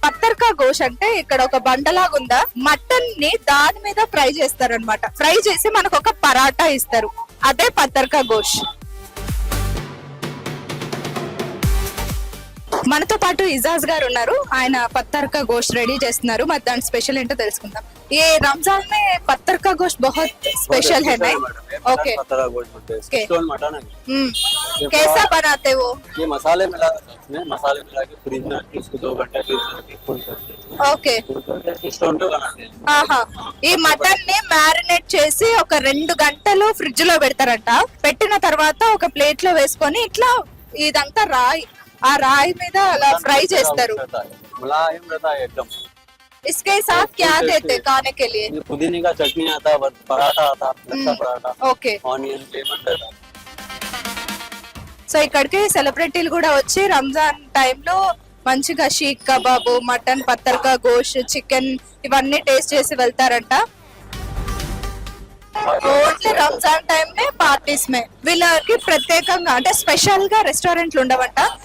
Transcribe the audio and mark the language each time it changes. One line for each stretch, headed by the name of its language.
Telugu: పత్తర్ కా గోష్ అంటే ఇక్కడ ఒక బండలాగా ఉందా, మటన్ ని దాని మీద ఫ్రై చేస్తారు అనమాట. ఫ్రై చేసి మనకు ఒక పరాటా ఇస్తారు, అదే పత్తర్ కా గోష్. మనతో పాటు ఇజాజ్ గారు ఉన్నారు, ఆయన పత్తర్ కా గోష్ రెడీ చేస్తున్నారు. మరి దాని స్పెషల్ ఏంటో తెలుసుకుందాం.
Hindi: ये रमजान में पत्थर का गोश्त बहुत स्पेशल है ना? ओके, पत्थर का गोश्त बोलते हैं, स्टोन मटन है। कैसा बनाते वो? ये मसाले मिला देते हैं इसमें, मसाले मिला के फ्रिज में रख के उसको 2 घंटे फ्रिज में रख के फुल करते हैं।
Telugu: ఓకే,
Hindi: स्टोन पे बनाते हैं।
Telugu: ఆహా. ఈ మటన్ ని మ్యారినేట్ చేసి ఒక 2 గంటలు ఫ్రిడ్జ్ లో పెడతారంట. పెట్టిన తర్వాత ఒక ప్లేట్ లో వేసుకొని ఇట్లా ఇదంతా రాయి, ఆ రాయి మీద అలా ఫ్రై చేస్తారు.
Hindi: मुलायम रहता है एकदम। इसके साथ क्या देते खाने के लिए? ये पुदीने का चटनी आता है, पराठा आता है, lachha paratha,
Telugu: okay.
Hindi: Onion lemon रहता है।
Telugu: సో ఇక్కడికి సెలబ్రిటీలు కూడా వచ్చి రంజాన్ టైంలో మంచిగా షీక్ కబాబు, మటన్, పత్తర్ కా గోష్, చికెన్ ఇవన్నీ టేస్ట్ చేసి వెళ్తారంట. ఓన్లీ రంజాన్ టైం మే పార్టీస్ మే వీళ్ళకి ప్రత్యేకంగా అంటే స్పెషల్ గా రెస్టారెంట్లు ఉండవంట.